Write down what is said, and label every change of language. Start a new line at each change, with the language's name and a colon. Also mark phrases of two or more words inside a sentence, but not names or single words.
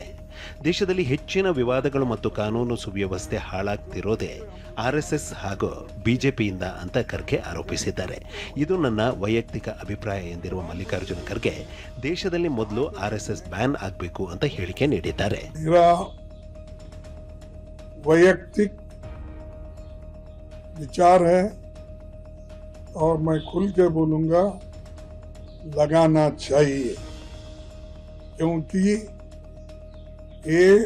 Kannada: ದೇಶದಲ್ಲಿ ಹೆಚ್ಚಿನ ವಿವಾದಗಳು ಮತ್ತು ಕಾನೂನು ಸುವ್ಯವಸ್ಥೆ ಹಾಳಾಗ್ತಿರೋದೇ ಆರ್ಎಸ್ಎಸ್ ಹಾಗೂ ಬಿಜೆಪಿಯಿಂದ ಅಂತ ಖರ್ಗೆ ಆರೋಪಿಸಿದ್ದಾರೆ. ಇದು ನನ್ನ ವೈಯಕ್ತಿಕ ಅಭಿಪ್ರಾಯ ಎಂದಿರುವ ಮಲ್ಲಿಕಾರ್ಜುನ ಖರ್ಗೆ ದೇಶದಲ್ಲಿ ಮೊದಲು ಆರ್ಎಸ್ಎಸ್ ಬ್ಯಾನ್ ಆಗಬೇಕು ಅಂತ ಹೇಳಿಕೆ ನೀಡಿದ್ದಾರೆ.
Hindi: वैयक्तिक विचार है और मैं खुल के बोलूंगा, लगाना चाहिए, क्योंकि ये